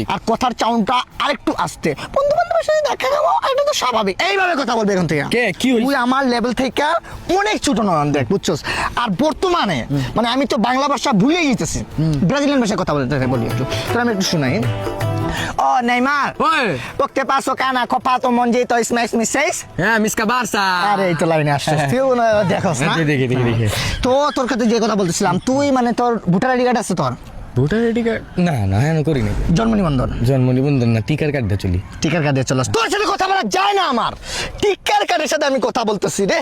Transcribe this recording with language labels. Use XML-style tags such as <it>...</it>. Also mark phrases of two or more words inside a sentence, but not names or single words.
<bn>আর কথার চাউনটা আরেকটু আস্তে। বন্ধু বান্ধবের সাথে দেখা খাবো, এটা তো স্বাভাবিক। এইভাবে কথা বলবে এখন থেকে। কে কি হইছে? তুই আমার লেভেল থেকে অনেক ছোট নয়ন, দেখ বুঝছস? আর বর্তমানে মানে আমি তো বাংলা ভাষা ভুলেই যেতেছি, ব্রাজিলিয়ান ভাষায় কথা বলতে বলি একটু। তোর আমি একটু শুনাই। ও নেইমার, ওই porque paso cana copato monjito smash me seis? হ্যাঁ মিসকা বারসা। আরে এই তো লাইনে আসছিস তুই, দেখোস না? দেখে তো তোর কাছে যে কথা বলতেছিলাম, তুই মানে তোর</bn> <en>voter ID card</en> <bn>আছে তোর?</bn> <en>voter ID card</en> <bn>না আমি করি না। জন্ম নিবন্ধন? জন্ম নিবন্ধন না, টিকার কার্ড দিয়ে চলি। টিকার কার্ডে চলাস? তোর সাথে কথা বলা যায় না আমার। টিকার কার্ডের সাথে আমি কথা বলতেছি রে।</bn>